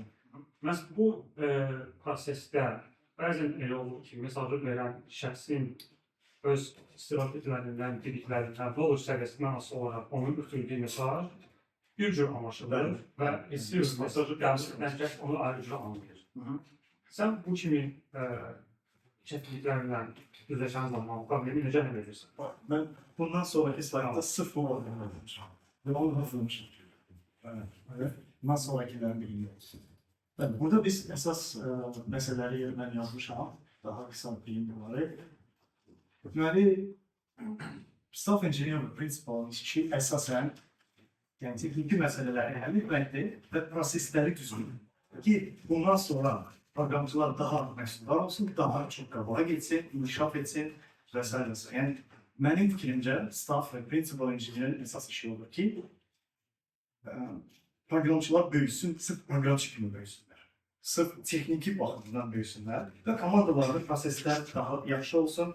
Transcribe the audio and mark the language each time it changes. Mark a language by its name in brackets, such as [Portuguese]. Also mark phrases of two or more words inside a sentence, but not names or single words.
[Azerbaijani] Məhz bu prosesdə bəzən elə olur ki, mesajı verən şəxsin öz stereotiplərindən, dediklərindən, doğru səviyyəsindən asılı olaraq onun ötürdüyü mesaj bir cür anlaşılır və istəyir mesajı qəbul edən kəs onu ayrı cür anlayır. Sən bu kimi çətinliklərlə üzləşən zaman problemi necə həll edirsən? [Turkish] Ben bundan sonraki slaytda sırf bu olduğunu demişim. Ve onu hazırlamışım. Evet. Bundan sonrakilerin bilmiyoruz. Evet, burada biz esas meseleleri ben yazmışam. Daha kısa bileyim bunları. [Azerbaijani] Deməli, [English] staff engineering principle'ın [Azerbaijani] işi esasen yani teknik meseleleri həll etməkdir və prosesləri düzgün. Ki bundan sonra programcılar daha məsuldar olsun, daha çok qabağa geçsin, inkişaf etsin vesaire. [Turkish] Yani benim fikrimce staff ve [English] principal engineer'in [Turkish] esas işi olur ki programcılar büyüsün, sırf programcı kimi büyüsünler. Sırf tekniki bakımından büyüsünler ve komandalarda prosesler daha yaxşı olsun.